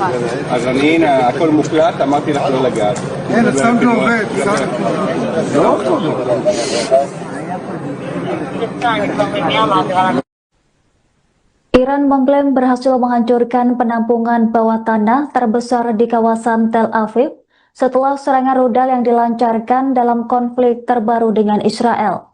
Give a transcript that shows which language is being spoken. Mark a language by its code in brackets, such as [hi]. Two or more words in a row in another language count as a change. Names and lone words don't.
[he] אז אני, הנה, הכל מוקלט, אמרתי לך לא לגעת. אין, סתם זה עובד. לא [id] Iran mengklaim berhasil menghancurkan penampungan bawah tanah terbesar di kawasan Tel Aviv setelah serangan rudal yang dilancarkan dalam konflik terbaru dengan Israel.